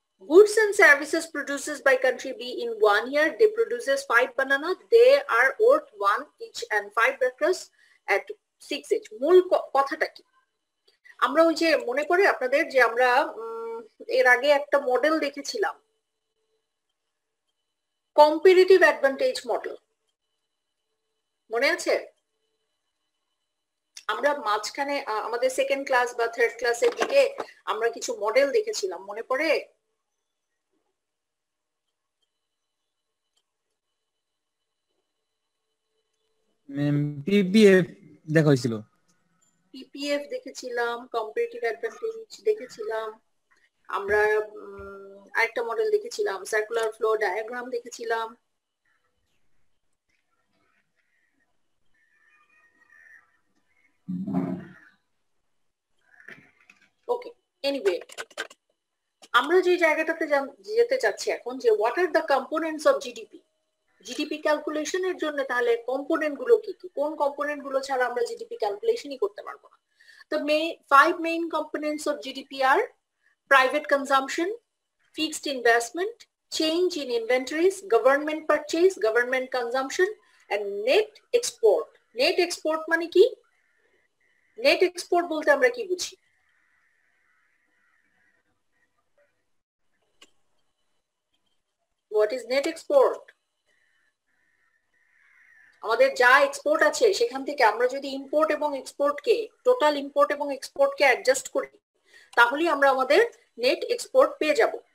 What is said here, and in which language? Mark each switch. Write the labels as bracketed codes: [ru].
[en] Goods and services produced by country B in 1 year, they produces 5 bananas, they are worth 1 each and 5 back crabs at 6 each. [bn] মূল কথাটা কি? আমরা ওই যে মনে পড়ে আপনাদের যে আমরা এর আগে একটা মডেল দেখেছিলাম, কম্পারেটিভ অ্যাডভান্টেজ মডেল, মনে আছে? আমরা মাঝখানে আমাদের সেকেন্ড ক্লাস বা থার্ড ক্লাসের দিকে আমরা কিছু মডেল দেখেছিলাম, মনে পড়ে? পিপিএফ দেখা হয়েছিল, পিপিএফ দেখেছিলাম, কম্পারেটিভ অ্যাডভান্টেজ দেখেছিলাম, আমরা আরেকটা মডেল দেখেছিলাম, সার্কুলার ফ্লো ডায়াগ্রাম দেখেছিলাম। ওকে, এনিওয়ে আমরা যে জায়গাটাতে যেতে চাচ্ছি এখন, যে [en] What are the components of GDP. [bn] GDP ক্যালকুলেশনের জন্য তাহলে কম্পোনেন্ট গুলো কি কি, কোন কম্পোনেন্ট গুলো ছাড়া আমরা জিডিপি ক্যালকুলেশনই করতে পারবো না? [en] The 5 main components of GDP are private consumption, fixed investment, change in inventories, government purchase, government consumption, and net export. [bn] Net export মানে কি? Net export বলতে আমরা কি বুঝি? [en] What is net export? [bn] আমাদের যা এক্সপোর্ট আছে সেখান থেকে আমরা যদি ইম্পোর্ট এবং এক্সপোর্টকে, টোটাল ইম্পোর্ট এবং এক্সপোর্টকে অ্যাডজাস্ট করি, তাহলে আমরা আমাদের নেট এক্সপোর্ট পেয়ে যাব।